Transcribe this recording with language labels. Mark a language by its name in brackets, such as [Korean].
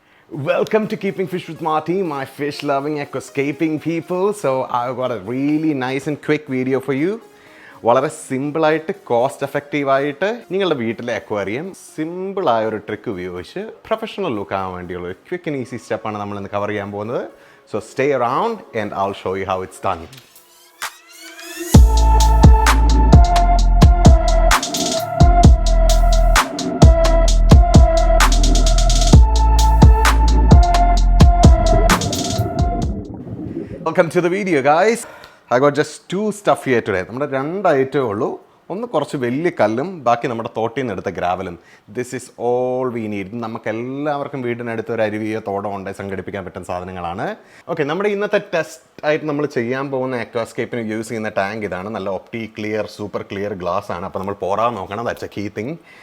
[English] Welcome to Keeping Fish with Marty, my fish-loving, aquascaping people. So I've got a really nice and quick video for you. [Malayalam] വളരെ സിമ്പിളായിട്ട് cost എഫക്റ്റീവായിട്ട് നിങ്ങളുടെ വീട്ടിലെ aquarium സിമ്പിളായ ഒരു trick ഉപയോഗിച്ച് professional look ആവാൻ വേണ്ടിയുള്ള ഒരു ക്വിക്ക് ആൻഡ് ഈസി സ്റ്റെപ്പാണ് നമ്മളിന്ന് കവർ ചെയ്യാൻ പോകുന്നത്. [English] So stay around and I will show you how it's done. Welcome to the video, guys. I got just two stuff here today. [Malayalam] നമ്മുടെ രണ്ട് ഐറ്റമേ ഉള്ളൂ. ഒന്ന് കുറച്ച് വലിയ കല്ലും ബാക്കി നമ്മുടെ തോട്ടിൽ നിന്ന് എടുത്ത ഗ്രാവലും. [English] This is all we need. [Malayalam] നമുക്ക് എല്ലാവർക്കും വീടിനടുത്ത് ഒരു അരുവിയോ തോടോ ഉണ്ടായി സംഘടിപ്പിക്കാൻ പറ്റുന്ന സാധനങ്ങളാണ്. ഓക്കെ, നമ്മുടെ ഇന്നത്തെ ടെസ്റ്റ് ആയിട്ട് നമ്മൾ ചെയ്യാൻ പോകുന്ന അക്വാസ്കേപ്പിന് യൂസ് ചെയ്യുന്ന ടാങ്ക് ഇതാണ്. നല്ല ഒപ്റ്റി ക്ലിയർ സൂപ്പർ ക്ലിയർ ഗ്ലാസ് ആണ്. അപ്പോൾ നമ്മൾ പോറാൻ നോക്കണം. [English] That's a key thing.